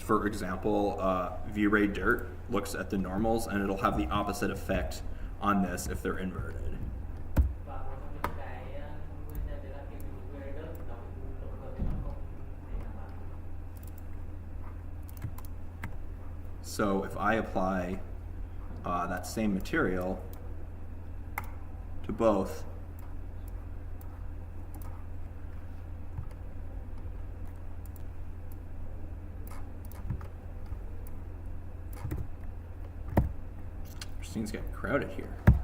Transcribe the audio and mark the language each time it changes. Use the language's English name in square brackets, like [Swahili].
[English] For example, VRayDirt looks at the normals and it'll have the opposite effect on this if they're inverted. [Vietnamese] Và một trong những cái nguyên nhân đấy là khi mình dùng VRayDirt thì nó bị lộn ngược thì nó không thể đảm bảo. [English] So if I apply that same material to both, scene's getting crowded here.